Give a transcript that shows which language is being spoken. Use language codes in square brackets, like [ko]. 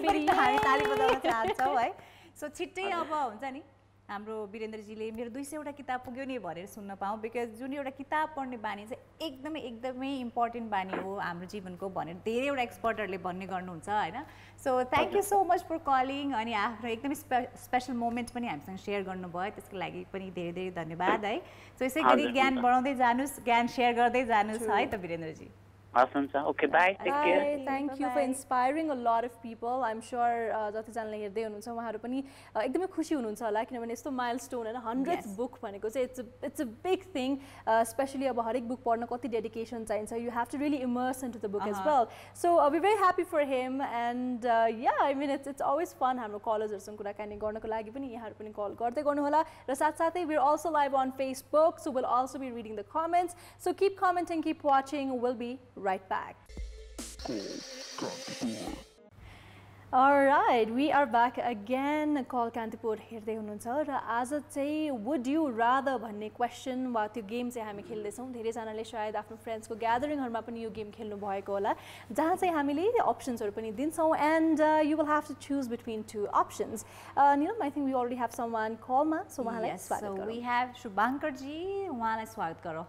[ne] फेरि हामी ताली बजाउन चाहन्छौँ है। सो छिट्टै अब हुन्छ नि हाम्रो वीरेन्द्रजीले मेरो 200वटा किताब पुग्यो नि भनेर सुन्न पाऊँ, बिकज जुन एउटा किताब पढ्ने बानी चाहिँ एकदमै इम्पोर्टेन्ट बानी हो हाम्रो जीवनको भनेर धेरैवटा एक्सपर्टहरूले भन्ने गर्नुहुन्छ हैन। So thank you so much for calling अनि आफ्नो एकदमै स्पेसल मोमेन्ट पनि हामीसँग सेयर गर्नुभयो, त्यसको लागि पनि धेरै धन्यवाद है। सो यसै गरी ज्ञान बढाउँदै जानुहोस्, ज्ञान सेयर गर्दै जानुहोस् है त वीरेन्द्रजी। [en] Okay, bye. Take care. Thank you for inspiring a lot of people. I'm sure [ne] जतिजनाले हेर्दै हुनुहुन्छ उहाँहरू पनि एकदमै खुसी हुनुहुन्छ होला, किनभने यस्तो माइलस्टोन हैन 100th बुक भनेको चाहिँ [en] it's a big thing, [ne] especially अब हरेक बुक पढ्न कति डेडिकेसन चाहिन्छ. [en] You have to really immerse into the book as well. So we're very happy for him, and yeah, I mean it's always fun [ne] हाम्रो कलर्सहरुसँग कुराकानी गर्नको लागि पनि यहाँहरु पनि कल गर्दै गर्नु होला र साथसाथै [en] we're also live on Facebook, so we'll also be reading the comments. So keep commenting, keep watching. We'll be right back. Alright, we are back again. [ne] Call Kantipur हेर्दै हुनुहुन्छ र आज चाहिँ would you rather भन्ने question वा त्यो game चाहिँ हामी खेल्दैछौँ. धेरैजनाले सायद आफ्नो फ्रेन्ड्सको ग्यादरिङहरुमा पनि यो गेम खेल्नु भएको होला, जहाँ चाहिँ हामीले अप्सन्सहरु पनि दिन्छौँ, [en] and you will have to choose between two options. Neelam, I think we already have someone call ma, so [ne] उहाँलाई स्वागत गरौँ. [en] So we have Shubhankar ji, [ne] उहाँलाई स्वागत गरौँ.